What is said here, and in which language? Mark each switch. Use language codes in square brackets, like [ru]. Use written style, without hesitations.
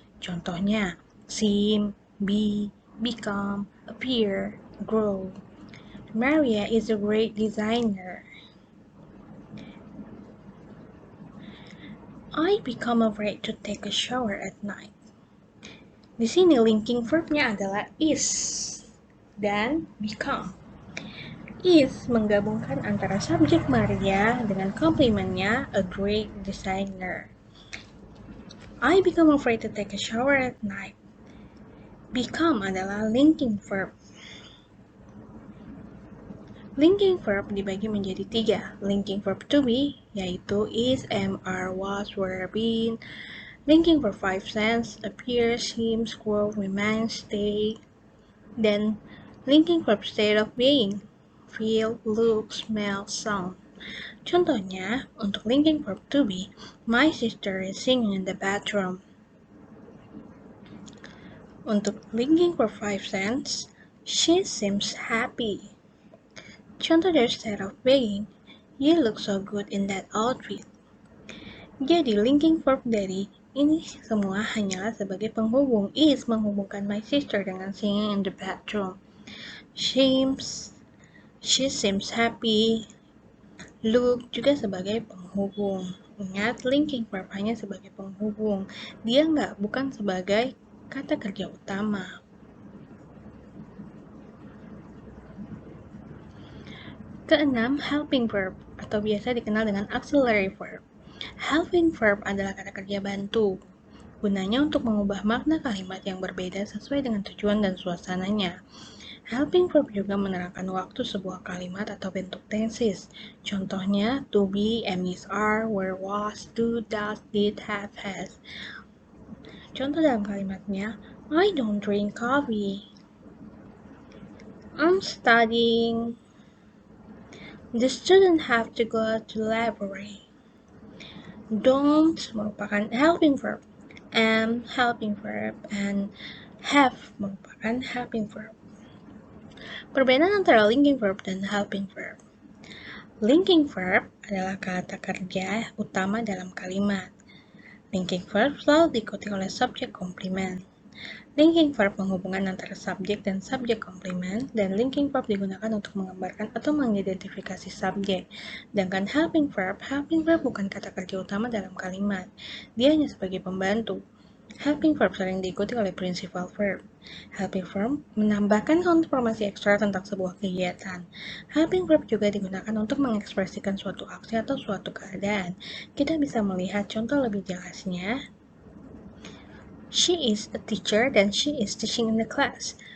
[en] Contohnya, seem, be, become, appear, grow. Maria is a great designer. I become afraid to take a shower at night. [id] Di sini linking verbnya adalah is dan become. Is menggabungkan antara subjek Maria dengan komplementnya [en] a great designer. I become afraid to take a shower at night. [id] Become adalah linking verb. Linking verb dibagi menjadi 3. [en] Linking verb to be, yaitu is, am, are, was, were, been. Linking verb 5 sense, appear, seems, grow, remain, stay. Dan linking verb state of being, feel, look, smell, sound. Contohnya, untuk linking verb to be, my sister is singing in the bathroom. Untuk linking verb 5 sense, she seems happy. Contoh dari state of being, you look so good in that outfit. [id] Jadi linking verb dari ini semua hanyalah sebagai penghubung. [en] Is menghubungkan my sister dengan singing in the bathroom. She seems happy. [id] Look juga sebagai penghubung. Ingat, linking verb hanya sebagai penghubung. Dia bukan sebagai kata kerja utama. Keenam, helping verb atau biasa dikenal dengan auxiliary verb. Helping verb adalah kata kerja bantu. Gunanya untuk mengubah makna kalimat yang berbeda sesuai dengan tujuan dan suasananya. Helping verb juga menerangkan waktu sebuah kalimat atau bentuk tenses. [en] Contohnya, to be, am, is, are, were, was, do, does, did, have, has. [id] Contoh dalam kalimatnya, [en] I don't drink coffee. I'm studying. The student have to go to the library. [id] Don't merupakan helping verb. [en] Am helping verb and have merupakan helping verb. [id] Perbedaan antara linking verb dan helping verb. Linking verb adalah kata kerja utama dalam kalimat. Linking verb selalu diikuti oleh subjek komplement. Linking verb menghubungkan antara subjek dan subjek komplement, dan linking verb digunakan untuk menggambarkan atau mengidentifikasi subjek. Sedangkan helping verb bukan kata kerja utama dalam kalimat. Dia hanya sebagai pembantu. Helping verb sering diikuti oleh principal verb. Helping verb menambahkan informasi ekstra tentang sebuah kegiatan. Helping verb juga digunakan untuk mengekspresikan suatu aksi atau suatu keadaan. Kita bisa melihat contoh lebih jelasnya. [en] She is a teacher dan she is teaching in the class.